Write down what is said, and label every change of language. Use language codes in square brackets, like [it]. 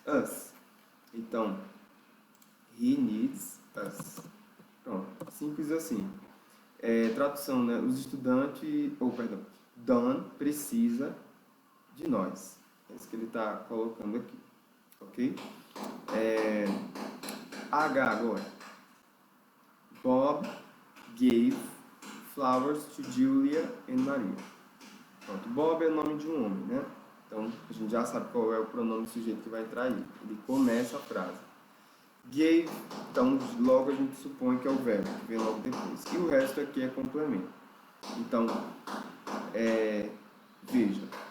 [en] Us. [pt] Então, [en] he needs us. [pt] Pronto, simples assim. Tradução, né? Os estudantes, Don precisa de nós. É isso que ele está colocando aqui, ok? H agora. [en] Bob gave flowers to Julia and Maria. [pt] Pronto, Bob é o nome de um homem, né? Então, a gente já sabe qual é o pronome do sujeito que vai entrar aí. Ele começa a frase. Gave, então, logo a gente supõe que é o verbo, que vem logo depois. E o resto aqui é complemento. Então, veja.